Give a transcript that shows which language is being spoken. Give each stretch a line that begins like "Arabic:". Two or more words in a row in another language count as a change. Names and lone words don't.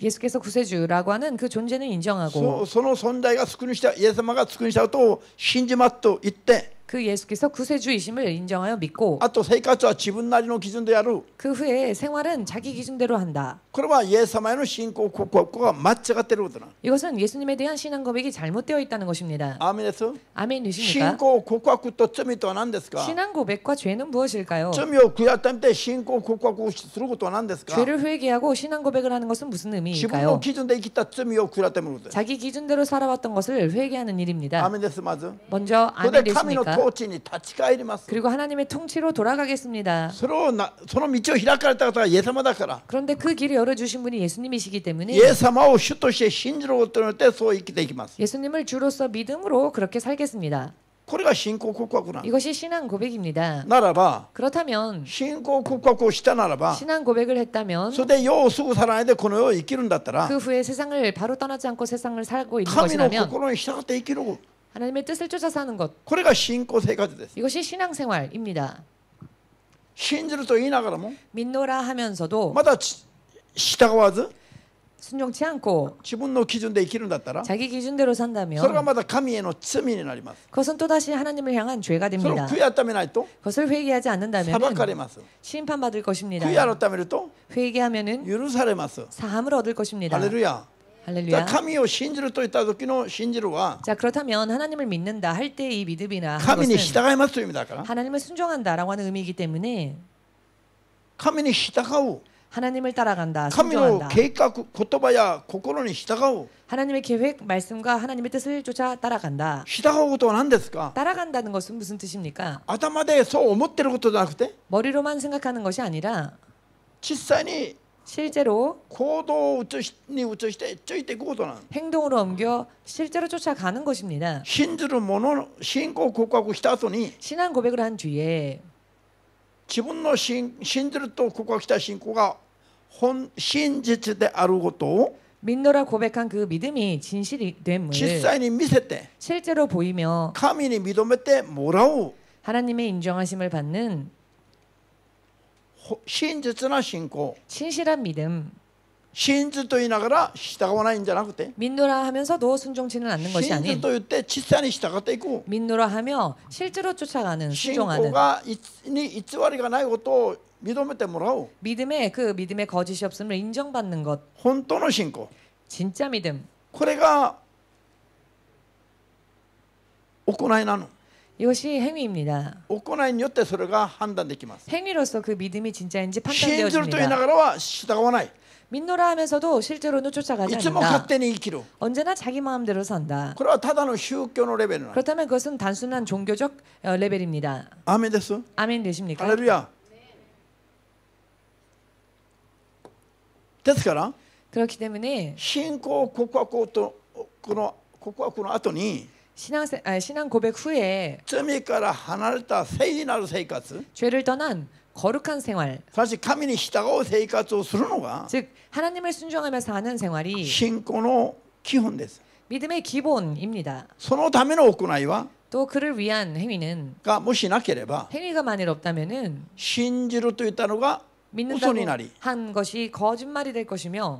Korean: 예수께서 구세주라고 하는 그 존재는 인정하고
Japanese: その存在が救い主でイエス様が救い主であると信じますと言って、
Korean: 그 예수께서 구세주이심을 인정하여 믿고
Japanese: あと生活は自分なりの基準でやる。
Korean: 그 후에 생활은 자기 기준대로 한다.
Japanese: これはイエス様への信仰告白が間違っていることなの。
Korean: 이것은 예수님에 대한 신앙 고백이 잘못되어 있다는 것입니다.
Japanese: アーメンです。
Korean: 아멘
Japanese: 信
Korean: 되십니까?
Japanese: 仰告白と罪とは何ですか。
Korean: 신앙 고백과 죄는 무엇일까요?
Japanese: 罪を悔い改めて信仰告白をすることは何ですか。
Korean: 죄를 회개하고 신앙 고백을 하는 것은 무슨
Japanese: 自分の
Korean: 의미일까요?
Japanese: 基準で生きた罪を悔い改めることです。
Korean: 자기 기준대로 살아왔던 것을 회개하는
Japanese: アー
Korean: 일입니다.
Japanese: メンです。まず
Korean: 먼저
Japanese: それ
Korean: 아멘
Japanese: で神の
Korean: 되십니까?
Japanese: 統治に立ち返ります。
Korean: 그리고 하나님의 통치로 돌아가겠습니다.
Japanese: その道を開かれた方がイエス様だから、
Korean: 그런데 그 길을 열어주신 분이 예수님이시기 때문에
Japanese: イエス様を主として信じることによってそう生きていきます。
Korean: 예수님을 주로서 믿음으로 그렇게 살겠습니다.
Japanese: これが信仰告白なの。
Korean: 이것이 신앙 고백입니다.
Japanese: ならば
Korean: 그렇다면
Japanese: 信仰告白をしたならば、
Korean: 신앙 고백을 했다면
Japanese: それで世をすぐ去らないでこの世を生きるんだったら、
Korean: 그 후에 세상을 바로 떠나지 않고 세상을 살고 있는
Japanese: 神の
Korean: 것이라면
Japanese: 心に従って生きる。
Korean: 하나님의 뜻을 쫓아 사는 것,
Japanese: これが信仰生活です。
Korean: 이것이 신앙생활입니다.
Japanese: 信じると言いながらも
Korean: 믿노라 하면서도
Japanese: まだ従わず
Korean: 순종치 않고
Japanese: 自分の基準で生きるんだったら、
Korean: 자기 기준대로
Japanese: それが
Korean: 산다면
Japanese: まだ神への罪になります。
Korean: 그것은 또다시 하나님을 향한 죄가
Japanese: それを
Korean: 됩니다.
Japanese: 悔い改めないと
Korean: 그것을 회개하지
Japanese: 裁
Korean: 않는다면
Japanese: かれます。
Korean: 심판받을 것입니다.
Japanese: 悔い改めると
Korean: 회개하면은
Japanese: 許されます。
Korean: 사함을 얻을
Japanese: ハ
Korean: 것입니다.
Japanese: レルヤ。じゃあ
Korean: 할렐루야.
Japanese: 神を信じるといった時の信じるは
Korean: 자, 그렇다면 하나님을 믿는다 할 때 이 믿음이나 한
Japanese: 神に
Korean: 것은
Japanese: 従いますという意味だから、
Korean: 하나님을 순종한다라고 하는 의미이기 때문에
Japanese: 神に従う。
Korean: 하나님을 따라간다,
Japanese: 神の
Korean: 순종한다.
Japanese: 計画、言葉や心に従う。
Korean: 하나님의 계획, 말씀과 하나님의 뜻을 쫓아 따라간다.
Japanese: 従うことは何ですか？
Korean: 따라간다는 것은 무슨 뜻입니까?
Japanese: 頭でそう思ってることじゃなくて、
Korean: 머리로만 생각하는 것이 아니라
Japanese: 実際に
Korean: 실제로
Japanese: 行動を移してついていくことなの。
Korean: 행동으로 옮겨 실제로 쫓아가는 것입니다.
Japanese: 信じる者の信仰告白した後に
Korean: 신앙 고백을 한 뒤에
Japanese: 自分の信じると告白した信仰が真実であることを
Korean: 믿노라 고백한 그 믿음이 진실이 됨을
Japanese: 実際に見せて
Korean: 실제로 보이며
Japanese: 神に認めてもらう
Korean: 하나님의 인정하심을 받는
Japanese: 真実な信仰。
Korean: 진실한 믿음.
Japanese: 真実と言いながら従わないんじゃなくて
Korean: 믿노라 하면서도 순종치는 않는 것이
Japanese: 真実
Korean: 아닌
Japanese: と言って実際に従っていく
Korean: 믿노라 하며 실제로 쫓아가는
Japanese: 信
Korean: 순종하는
Japanese: 仰がに偽りがないことを認めてもらう
Korean: 믿음의 그 믿음의 거짓이 없음을 인정받는 것.
Japanese: 本当の信仰。
Korean: 진짜 믿음.
Japanese: これが行いなの。
Korean: 이것이 행위입니다.
Japanese: 行いによってそれが判断できます。
Korean: 행위로서 그 믿음이 진짜인지
Japanese: 信じると言いな
Korean: 판단되어집니다.
Japanese: がらは従わない。
Korean: 믿노라 하면서도 실제로는 쫓아가지
Japanese: いつも勝
Korean: 않는다.
Japanese: 手に生きる。
Korean: 언제나 자기 마음대로 산다.
Japanese: これはただの宗教のレベルなの。
Korean: 그렇다면 그것은 단순한 종교적 레벨입니다.
Japanese: アーメンです。
Korean: 아멘
Japanese: ハ
Korean: 되십니까?
Japanese: レルヤ。ですから
Korean: 그렇기 때문에
Japanese: 信仰告白とこの告白の後に
Korean: 신앙 고백 후에
Japanese: 罪から離れた聖なる生活、
Korean: 죄를 떠난 거룩한 생활,
Japanese: すなわち神に従う生活をするのが
Korean: 즉 하나님을 순종하며 사는 생활이
Japanese: 信仰の基本です。
Korean: 믿음의 기본입니다.
Japanese: そのための行いは
Korean: 또 그를 위한 행위는
Japanese: がもしなければ
Korean: 행위가 만일 없다면은
Japanese: 信じるといったのが嘘
Korean: 믿는다고
Japanese: になり
Korean: 한 것이 거짓말이 될 것이며